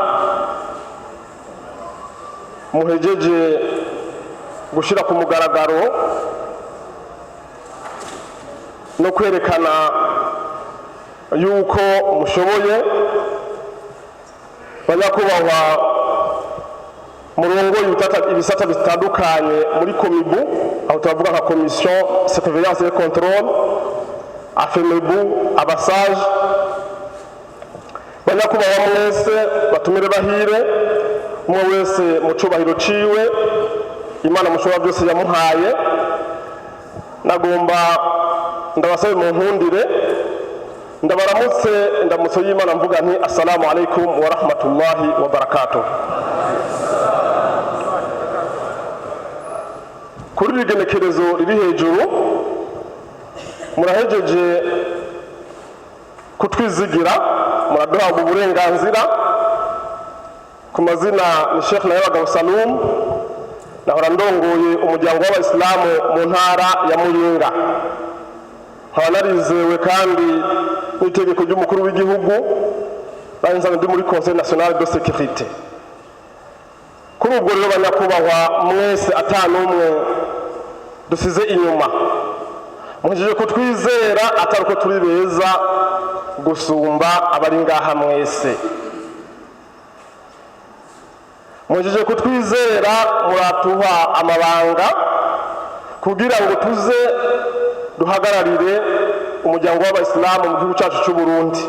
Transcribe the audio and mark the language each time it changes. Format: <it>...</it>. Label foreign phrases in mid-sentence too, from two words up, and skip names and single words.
<rn>muhejeje gushira ku mugaragaro no kwerekana yuko mushoboye, banyakubahwa murongoye ibisata bitandukanye muri komibu, aho turavuga nka</rn> <fr>commission surveillance et contrôle,</fr> <rn>afemebu, abasaje, banyakubahwa mwese batumire bahire, umwe wese mu cubahiro ciwe Imana mushobora byose yamuhaye. Nagomba ndabasabe mu nkundire ndabaramutse ndamutso y'Imana mvuga nti</rn> <ar>السلام عليكم ورحمة الله وبركاته.</ar> <rn>Kuri rigenekerezo riri hejuru murahejeje kutwizigira, muraduha uburenganzira. Ku mazina ni Sheikh Nayabagabo Salum, nahora ndongoye umuryango w'abayisilamu mu ntara ya Muyinga, nkaba narizewe kandi n'itegeko ry'umukuru w'igihugu, nanjye ndi muri</rn> <fr>Conseil national de sécurité.</fr> <rn>Kuri ubwo rero banyakubahwa mwese atanumwe dusize inyuma, muhejeje kutwizera atari uko turi beza gusumba abari ngaha mwese, muhejeje kutwizera muratuha amabanga kugira ngo tuze duhagararire umuryango w'abayisilamu mu gihugu cyacu cy'u Burundi.</rn>